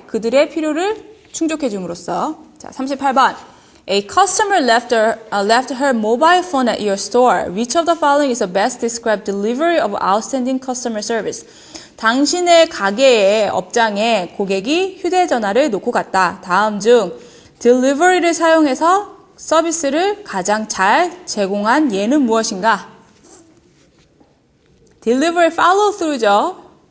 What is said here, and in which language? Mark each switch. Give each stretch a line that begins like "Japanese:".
Korean: 그들의 필요를 충족해줌으로써. 자, 38번.
English: A customer left her mobile phone at your store. Which of the following is the best described delivery of outstanding customer service?
Korean: 당신의 가게의 업장에 고객이 휴대전화를 놓고 갔다. 다음 중 delivery를 사용해서 서비스를 가장 잘 제공한 예는 무엇인가? delivery follow through죠.